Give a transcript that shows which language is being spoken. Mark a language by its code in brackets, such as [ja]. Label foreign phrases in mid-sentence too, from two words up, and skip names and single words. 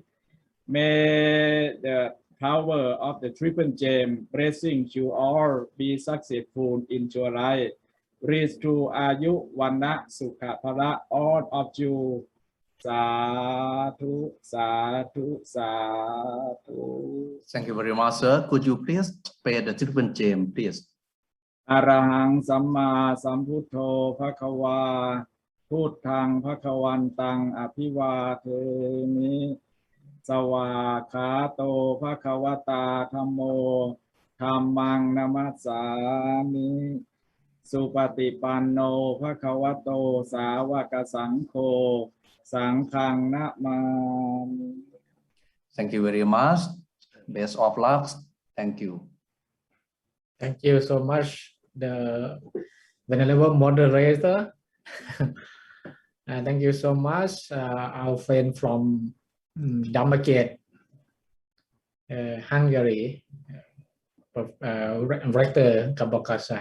[en] May the power of the Triple Gem blessing you all be successful in your life. Reach to [pi] Ayu Wana Sukha Phala, [en] all of you. [pi] Sadhu, sadhu, sadhu. [en] Thank you very much, sir. Could you please pay the Triple Gem, please? [pi] Arahang Samma Sambuddho Bhagava Puttang Bhagavantang Abhivademi Sawakhato Bhagavata Dhammo Dhammang Namassami Supatipanno Bhagavato Sāvaka Saṅkho Saṅkhang Namami. [en] Thank you very much. Best of luck. Thank you. Thank you so much, the Venerable Moderator. Thank you so much, our friend from Dhammaket, Hungary, Rector Kabokasai.